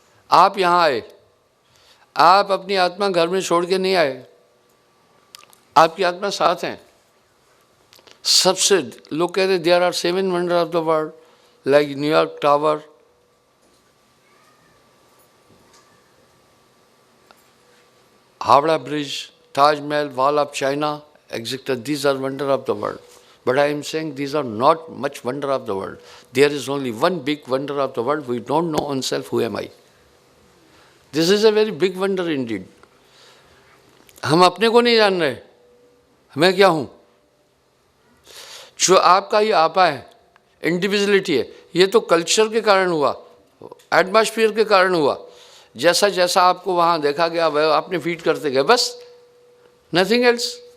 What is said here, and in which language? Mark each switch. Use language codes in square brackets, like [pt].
[hi] आप यहाँ आए, आप अपनी आत्मा घर में छोड़ के नहीं आए, आपकी आत्मा साथ है। सबसे लोग कहते हैं [en] There are 7 wonder of the world, like New York tower, Howrah bridge, Taj Mahal, wall of China, etc. These are wonder of the world. But I am saying these are not much wonder of the world. There is only one big wonder of the world. We don't know oneself, who am I? This is a very big wonder indeed. [hi] हम अपने को नहीं जान रहे, मैं क्या हूँ। जो आपका ये आपा है, इंडिविजुअलिटी है, ये तो कल्चर के कारण हुआ, एटमॉस्फेयर के कारण हुआ। जैसा जैसा आपको वहाँ देखा गया वह आपने फीड करते गए, बस [en] Nothing else.